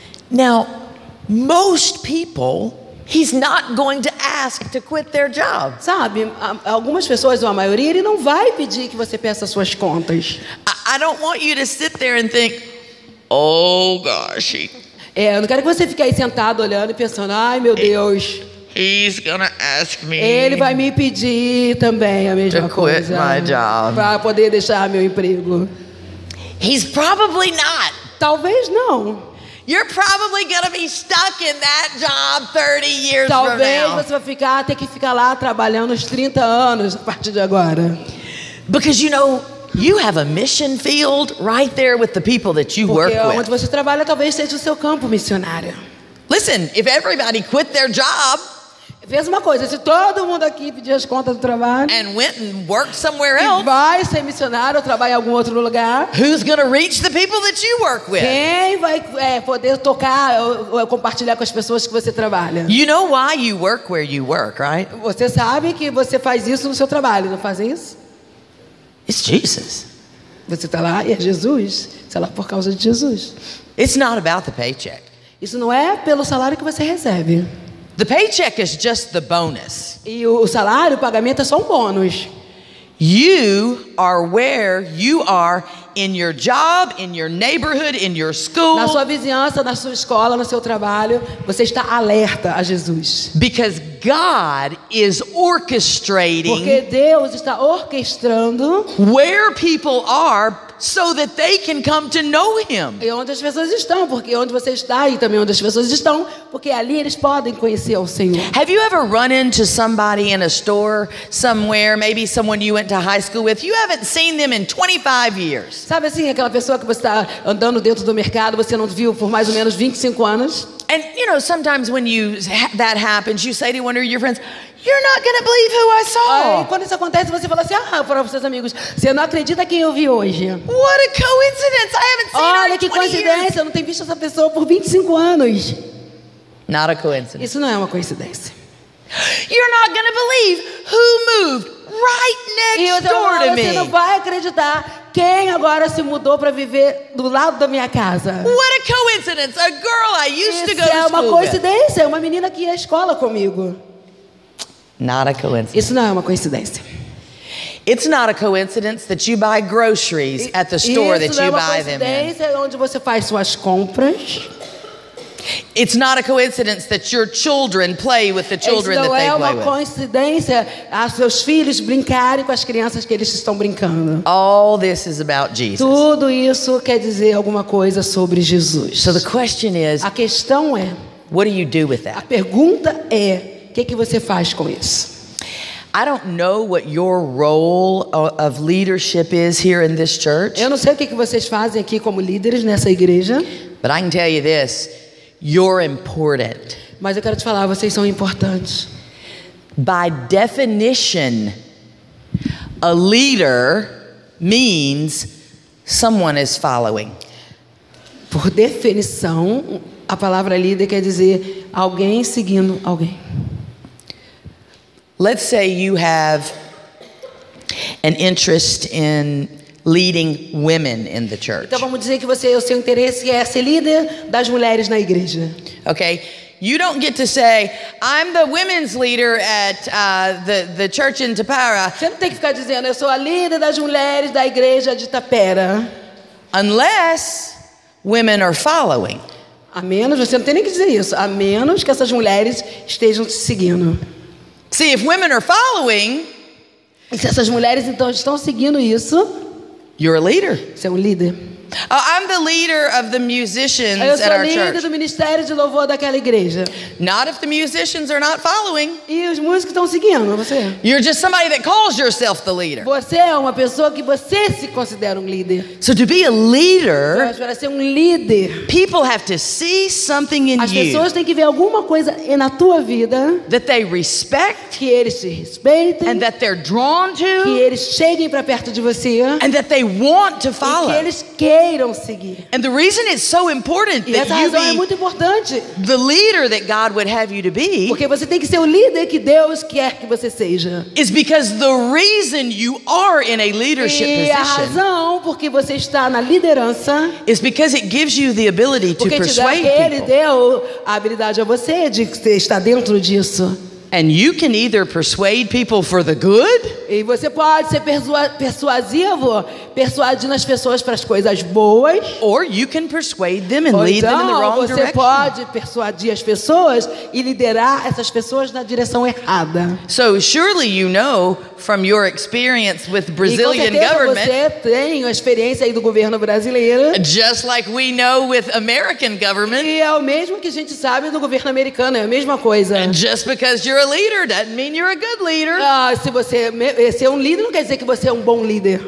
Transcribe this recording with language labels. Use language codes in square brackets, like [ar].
[en] Now, most people, he's not going to ask to quit their job. [pt] Sabe, algumas pessoas, ou a maioria, ele não vai pedir que você peça suas contas. [en] I don't want you to sit there and think, oh gosh, [pt] Eu não quero que você fique aí sentado olhando e pensando, ai meu Deus, [en] he's gonna ask me. [pt] ele vai me pedir também a mesma [en] To quit [pt] coisa [en] my job. [pt] para poder deixar meu emprego. [en] He's probably not. [pt] Talvez não. [en] You're probably gonna be stuck in that job 30 years from [pt] Talvez [en] now. [pt] você vai ter que ficar lá trabalhando uns 30 anos a partir de agora. [en] Because you have a mission field right there with the people that you work [pt] Porque onde [en] with. [pt] você trabalha talvez seja o seu campo missionário. [en] Listen, if everybody quit their job [pt] Pensa uma coisa, se todo mundo aqui pedir as contas do trabalho [en] and went and worked somewhere [pt] e [en] else, [pt] vai ser missionário ou trabalhar em algum outro lugar, [en] who's going to reach the people that you work with? [pt] quem vai poder tocar ou compartilhar com as pessoas que você trabalha? [en] You know why you work where you work, right? [pt] Você sabe que você faz isso no seu trabalho, não faz isso? [en] It's Jesus. [pt] Você está lá e é Jesus. Você está lá por causa de Jesus. [en] It's not about the paycheck. [pt] Isso não é pelo salário que você recebe. [en] The paycheck is just the bonus. [pt] E o salário, o pagamento é só um bônus. [en] You are where you are in your job, in your neighborhood, in your school. [pt] Na sua vizinhança, na sua escola, no seu trabalho, você está alerta a Jesus. [en] Because God is orchestrating [pt] Porque Deus está orquestrando [en] where people are so that they can come to know Him. [pt] e onde as pessoas estão, porque onde você está e também onde as pessoas estão, porque ali eles podem conhecer ao Senhor. [en] Have you ever run into somebody in a store somewhere, maybe someone you went to high school with? You haven't seen them in 25 years. [pt] Sabe assim, aquela pessoa que você está andando dentro do mercado, você não viu por mais ou menos 25 anos? [en] And sometimes when that happens, you say to one of your friends, "You're not going to believe who I saw." [pt] Aí, quando isso acontece, você fala assim, para os seus amigos, você não acredita quem eu vi hoje? [en] What a coincidence! I haven't seen her [pt] Olha [en] in [pt] que [en] 20 years. [pt] coincidência, eu não tenho visto essa pessoa por 25 anos. [en] Not a coincidence. [pt] Isso não é uma coincidência. [en] You're not going to believe who moved right [pt] E [en] next [pt] você, [en] door to [pt] você não [en] me. [pt] vai acreditar quem agora se mudou para viver do lado da minha casa. [en] What a coincidence! A girl I used to go [pt] Isso é [en] to [pt] uma [en] school with. [pt] coincidência, é uma menina que ia à escola comigo. [en] Not a coincidence. [pt] Isso não é uma coincidência. [en] It's not a coincidence that you buy groceries at the store that [pt] Isso não é [en] you [pt] uma [en] buy them in. [pt] coincidência onde você faz suas compras. [en] It's not a coincidence that your children play with the [pt] Isso [en] children that [pt] não [en] they [pt] é [en] play [pt] uma [en] with. [pt] coincidência a seus filhos brincarem com as crianças que eles estão brincando. [en] All this is about Jesus. [pt] Tudo isso quer dizer alguma coisa sobre Jesus. [en] So the question is, [pt] A questão é, [en] what do you do with [pt] a [en] that? [pt] pergunta é, o que você faz com isso? [en] I don't know what your role of leadership is here in this church, [pt] Eu não sei o que vocês fazem aqui como líderes nessa igreja, [en] but I can tell you this, you're important. [pt] mas eu quero te falar, vocês são importantes. [en] By definition, a leader means someone is following. [pt] Por definição, a palavra líder quer dizer alguém seguindo alguém. [en] Let's say you have an interest in leading women in the church. [pt] Então vamos dizer que o seu interesse é ser líder das mulheres na igreja. [en] Okay? You don't get to say, I'm the women's leader at the church in Tapara, [pt] Você não tem que ficar dizendo, eu sou a líder das mulheres da igreja de Tapera. [en] unless women are following. [pt] A menos, você não tem nem que dizer isso, a menos que essas mulheres estejam te seguindo. [en] See, if women are following, [pt] E se essas mulheres então estão seguindo isso, [en] you're a leader. [pt] você é um líder. [en] I'm the leader of the musicians [pt] Eu [en] at [pt] sou [en] our [pt] líder [en] church. [pt] do ministério de louvor daquela igreja. [en] Not if the musicians are not following. [pt] E os músicos estão seguindo você. [en] You're just somebody that calls yourself the leader. [pt] Você é uma pessoa que você se considera um líder. [en] So to be a leader, [pt] Mas para ser um líder, [en] people have to see something in [pt] as [en] you [pt] pessoas têm que ver alguma coisa na tua vida [en] that they respect [pt] que eles te respeitem, [en] and that they're drawn [pt] que [en] to [pt] eles cheguem para perto de você [en] and that they want to [pt] e que [en] follow. [pt] eles queiram seguir. [en] And the reason it's so important [pt] E [en] that [pt] essa [en] you [pt] razão é [en] be [pt] muito importante, [en] the leader that God would have you to be [pt] porque você tem que ser o líder que Deus quer que você seja. [en] is because the reason you are in a leadership [pt] E a [en] position [pt] razão porque você está na liderança, [en] is because it gives you the ability to [pt] porque [en] persuade [pt] Ele [en] people. [pt] deu a habilidade a você de estar dentro disso. [en] And you can either persuade people for the good [pt] E você pode ser persuasivo, persuadindo as pessoas para as coisas boas. [en] or you can persuade them and [pt] Ou [en] lead them in the [pt] então [en] wrong [pt] você [en] direction. [pt] pode persuadir as pessoas e liderar essas pessoas na direção errada. [en] So surely you know from your experience with [pt] E com [en] Brazilian [pt] certeza [en] government, [pt] você tem a experiência aí do governo brasileiro. [en] just like we know with American government, [pt] E é o mesmo que a gente sabe do governo americano, é a mesma coisa. [en] just because you're a leader doesn't mean you're a good leader. [pt] Se você ser um líder não quer dizer que você é um bom líder.